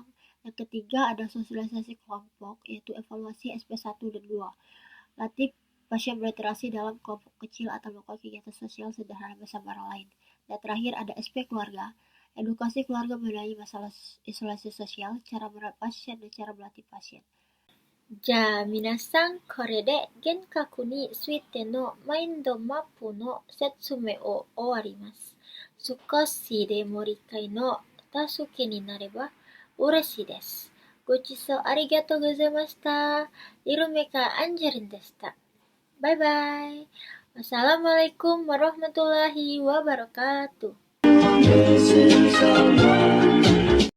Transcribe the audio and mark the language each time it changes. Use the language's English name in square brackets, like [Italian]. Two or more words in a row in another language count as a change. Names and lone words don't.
[Indonesian] Yang ketiga ada sosialisasi kelompok yaitu evaluasi SP1 dan 2. Latih pasien berinteraksi dalam kelompok kecil atau melakukan kegiatan sosial sederhana bersama orang lain. Dan terakhir ada SP keluarga, edukasi keluarga mengenai masalah isolasi sosial, cara merawat pasien, dan cara melatih pasien. [Japanese] じゃあ皆さん、これで幻覚についてのマインドマップの説明を終わります。少しでも理解の助けになれば嬉しいです。ご視聴ありがとうございました。イルメカアンジェリンでした。 [Arabic] バイバイ。 والسلام عليكم ورحمة الله وبركاته.